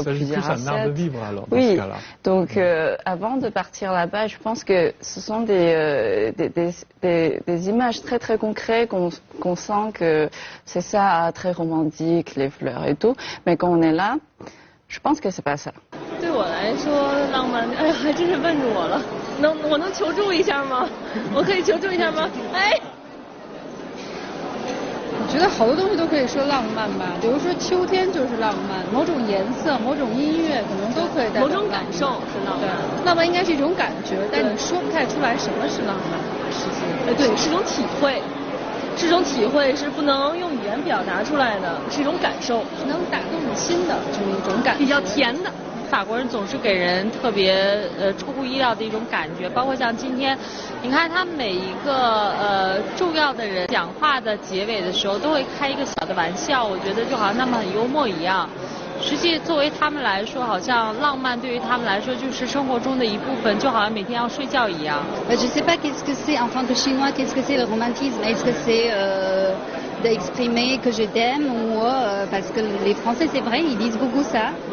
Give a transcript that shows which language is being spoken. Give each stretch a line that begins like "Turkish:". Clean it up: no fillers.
French: Mais il s'agit plus d'un art de vivre alors, dans ce cas-là. Donc avant de partir là-bas, je pense que ce sont des images très très concrètes qu'on sent que c'est ça, très romantique, les fleurs et tout, mais quand on est là, je pense que c'est pas ça.
Chinese: 对我来说，浪漫，哎呀，还真是问住我了。我能求助一下吗？我可以求助一下吗？哎。我觉得好多东西都可以说浪漫吧，比如说秋天就是浪漫，某种颜色、某种音乐可能都可以代表某种感受是浪漫。对，浪漫应该是一种感觉，但你说不太出来什么是浪漫。对，是一种体会。这种体会是不能用语言表达出来的，是一种感受，是能打动你心的这么一种感觉，比较甜的。法国人总是给人特别出乎意料的一种感觉，包括像今天，你看他每一个重要的人讲话的结尾的时候都会开一个小的玩笑，我觉得就好像他们很幽默一样。实际作为他们来说，好像浪漫对于他们来说就是生活中的一部分，就好像每天要睡觉一样。
French: Je sais pas qu'est-ce que c'est en tant que chinois, qu'est-ce que c'est le romantisme? Est-ce que c'est d'exprimer que je t'aime ou parce que les Français c'est vrai, ils disent beaucoup ça.